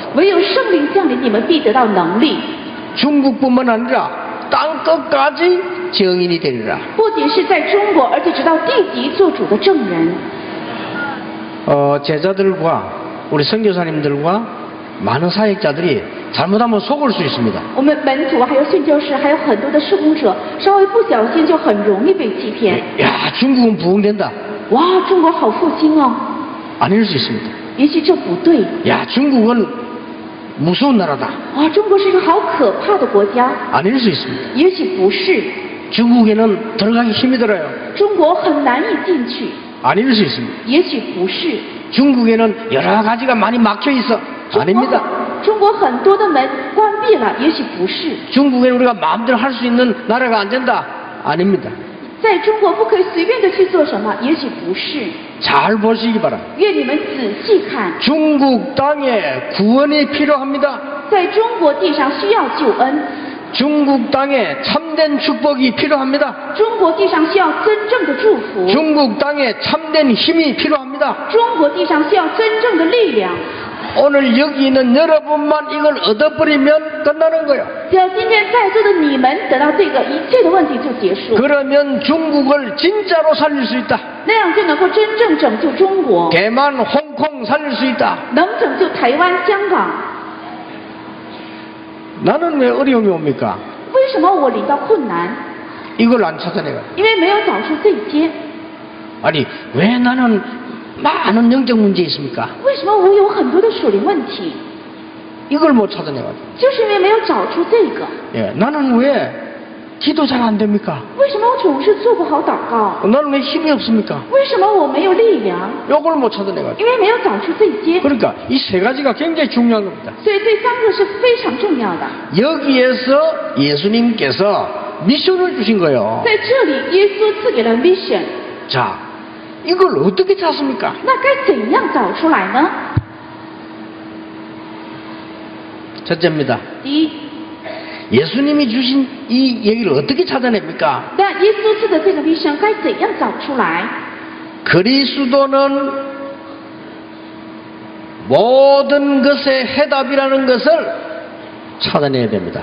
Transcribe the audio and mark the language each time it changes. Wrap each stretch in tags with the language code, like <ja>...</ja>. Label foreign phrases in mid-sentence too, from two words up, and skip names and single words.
<zh>唯有圣灵降临，你们必得到能力。</zh> <ko>중국뿐만 아니라 땅 끝까지 증인이 되리라.</ko> <zh>不仅是在中国，而且直到地极做主的证人。</zh> <ko>제자들과 우리 선교사님들과 많은 사역자들이 잘못하면 속을 수 있습니다.</ko> <zh>我们门徒还有宣教士，还有很多的施工者，稍微不小心就很容易被欺骗。</zh> <ko>야, 중국은 부흥된다.</ko> <zh>哇，中国好复兴哦！</zh> <ko>아닐 수 있습니다.</ko> <zh>也许这不对。</zh> <ko>야, 중국은 무서운 나라다.</ko> <zh>哇，中国是一个好可怕的国家。</zh> <ko>아닐 수 있습니다.</ko> <zh>也许不是，</zh> <ko>중국에는 들어가기 힘이 들어요.</ko> <zh>中国很难以进去。</zh> <ko>아닐 수 있습니다.</ko> <zh>也许不是，</zh> <ko>중국에는 여러 가지가 많이 막혀 있어.</ko> <zh>中国</zh> <ko>아닙니다.</ko> <zh>中国很多的门关闭了，也许不是。</zh> <ko>중국에 우리가 마음대로 할 수 있는 나라가 안 된다. 아닙니다.</ko> <zh>在中国不可以随便的去做什么，也许不是。</zh> <ko>잘 보시기 바랍니다.</ko> <zh>愿你们仔细看，</zh> <ko>중국 땅에 구원이 필요합니다.</ko> <zh>在中国地上需要救恩，</zh> <ko>중국 땅에 참된 축복이 필요합니다.</ko> <zh>中国地上需要真正的祝福，</zh> <ko>중국 땅에 참된 힘이 필요합니다.</ko> <zh>中国地上需要真正的力量。</zh> <ko>오늘 여기 있는 여러분만 이걸 얻어버리면 끝나는 거예요.</ko> <zh>只要今天在座的你们得到这个，一切的问题就结束，</zh> <ko>그러면 중국을 진짜로 살릴 수 있다.</ko> <zh>那样就能够真正拯救中国，</zh> <ko>대만, 홍콩 살릴 수 있다.</ko> <zh>能拯救台湾、香港。</zh> <ko>나는 왜 어려움이 옵니까?</ko> <zh>为什么我领到困难？</zh> <ko>이걸 안 찾아내가.</ko> <zh>因为没有找出这些。</zh> <ko>아니 왜 나는 많은 영적 문제 있습니까?</ko> <zh>为什么我有很多的属灵问题？</zh> <ko>이걸 못 찾아내가.</ko> <zh>就是因为没有找出这个。</zh> <ko>예, 나는 왜 기도 잘 안 됩니까?</ko> <zh>为什么我总是做不好祷告？</zh> <ko>나는 왜 힘이 없습니까?</ko> <zh>为什么我没有力量？</zh> <ko>이걸 못 찾아내가.</ko> <zh>因为没有找出这些。</zh> <ko>그러니까 이 세 가지가 굉장히 중요한 겁니다.</ko> <zh>所以这三个是非常重要的。</zh> <ko>여기에서 예수님께서 미션을 주신 거예요.</ko> <zh>在这里，耶稣赐给了 mission，</zh> <ko>자, 이걸 어떻게 찾습니까?</ko> <zh>那该怎样找出来呢？</zh> <ko>첫째입니다.</ko> <zh>第一，</zh> <ko>예수님이 주신 이 얘기를 어떻게 찾아냅니까?</ko> <zh>那耶稣赐的这个 mission 该怎样找出来？</zh> <ko>그리스도는 모든 것의 해답이라는 것을 찾아내야 됩니다.</ko>